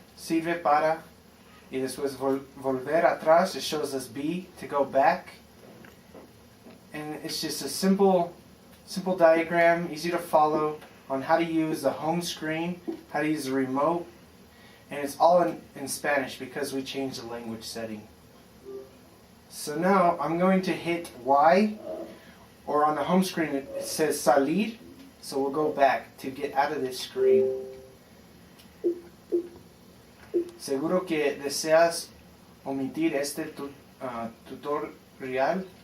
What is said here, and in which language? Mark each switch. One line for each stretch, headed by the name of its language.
Spanish: sirve para, y después volver atrás,
English: it shows us B to go back. And it's just a simple diagram, easy to follow on how to use the home screen, how to use the remote, and it's all in Spanish because we changed the language setting. So now I'm going to hit Y, or on the home screen it says salir, so we'll go back to get out of this screen.
Spanish: ¿Seguro que deseas omitir este tutorial?